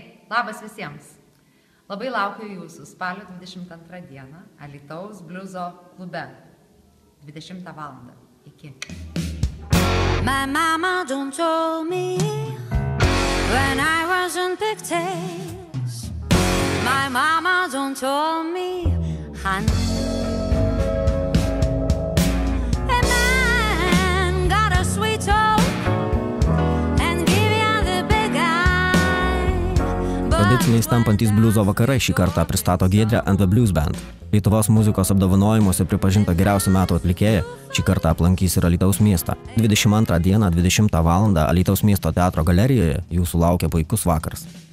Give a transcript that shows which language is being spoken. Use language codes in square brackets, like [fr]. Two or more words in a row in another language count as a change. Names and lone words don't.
[lt] Labas visiems. Labai laukiu jūsų spalio 22 dieną Alytaus bliuzo klube. 20 valandą. Iki. [en] My mama don't told me when I was in pigtails. My mama don't told me, honey. A man got a sweet talk and give you the big eye. [lt] Tradiciniais tampantys bliuzo vakarai šį kartą pristato Giedrė and the Blues Band. Lietuvos muzikos apdovanojimuose pripažinta geriausių metų atlikėja šį kartą aplankys ir Alytaus miestą. 22 dieną 20 valandą Alytaus miesto teatro galerijoje jūsų laukia puikus vakaras.